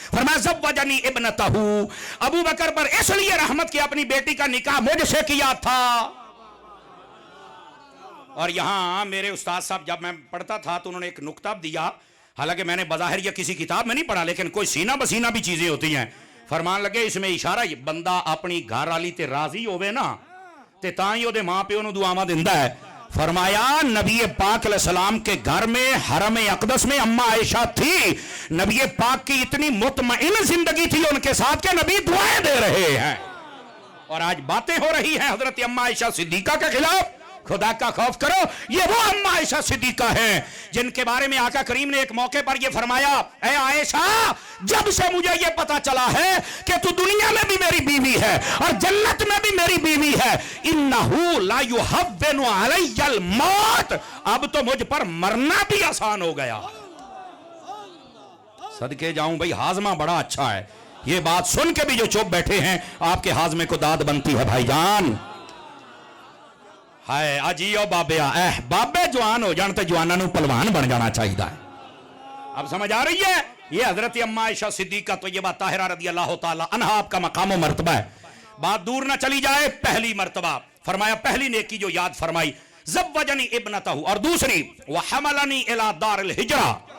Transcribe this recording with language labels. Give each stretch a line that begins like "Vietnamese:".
Urdu: فرمایا
Arabic: زوجنی ابنتہ،
Urdu: ابو بکر پر اس لیے رحمت کی اپنی بیٹی کا نکاح مجھ سے کیا تھا. اور یہاں میرے استاد صاحب جب میں پڑھتا تھا تو انہوں نے ایک نقطہ دیا، حالانکہ میں نے بظاہر یہ کسی کتاب میں نہیں پڑھا، لیکن کوئی سینہ بسینہ بھی چیزیں ہوتی ہیں.
Punjabi: فرمان لگے اس میں اشارہ، بندہ اپنی گھر والی تے راضی ہوئے نا تے تاں ہی اودے ماں پیو نوں دعاواں دیندا ہے.
Urdu: فرمایا نبی پاک علیہ السلام کے گھر میں حرم اقدس میں اما عائشہ تھی. نبی پاک کی اتنی مطمئن زندگی تھی ان کے ساتھ کہ نبی دعائیں دے رہے ہیں. اور آج باتیں ہو رہی ہیں حضرت اما عائشہ صدیقہ کے خلاف. خدا کا خوف کرو، یہ وہ اما عائشہ صدیقہ ہیں جن کے بارے میں آقا کریم نے ایک موقع پر یہ فرمایا، اے عائشہ جب سے مجھے یہ پتا چلا ہے کہ تو دنیا میں بھی میری بیوی ہے اور جنت میں بھی میری بیوی ہے،
Arabic: انہو لا یحون علی الموت،
Urdu: اب تو مجھ پر مرنا بھی آسان ہو گیا. صدقے جاؤں بھئی ہاضمہ بڑا اچھا ہے. یہ بات سن کے بھی جو چپ بیٹھے ہیں آپ کے ہاضمے کو داد بنتی ہے بھائی جان.
Punjabi: ہائے اجیو بابیا، بابے جوان ہو جان تے جواناں نوں پلوان بن جانا چاہیے.
Urdu: اب سمجھ آ رہی ہے؟ یہ حضرت اما عائشہ صدیقہ طیبہ طاہرہ رضی اللہ تعالی عنہا آپ کا مقام و مرتبہ ہے. بات دور نہ چلی جائے. پہلی مرتبہ فرمایا، پہلی نیکی جو یاد فرمائی،
Arabic: زوجنی ابنتہ،
Urdu: اور دوسری
Arabic: وحملنی الی دار الہجرہ.